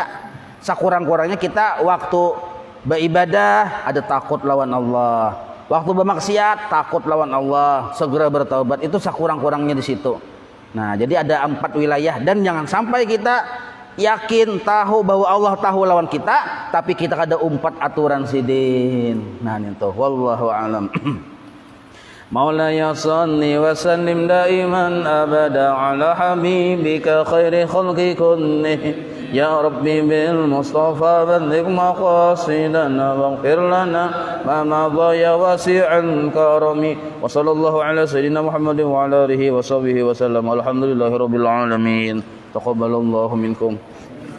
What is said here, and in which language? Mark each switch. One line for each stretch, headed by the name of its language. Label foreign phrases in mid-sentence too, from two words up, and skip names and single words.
Banjar: Sakurang-kurangnya kita waktu beribadah ada takut lawan Allah. Waktu bermaksiat takut lawan Allah, segera bertaubat. Itu sakurang-kurangnya di situ. Nah, jadi ada 4 wilayah, dan jangan sampai kita yakin tahu bahwa Allah tahu lawan kita, tapi kita kada umpat aturan sidin. Nah, itu
Arabic: والله أعلم. مولاي صل وسلم دائما أبدا على حبيبك خير خلق كله. يا رب بالمصطفى بلغ مقاصدنا واغفر لنا ما مضى يا واسع الكرم. وصلى الله على سيدنا محمد وعلى آله وصحبه وسلم. الحمد لله رب العالمين تقبل الله منكم.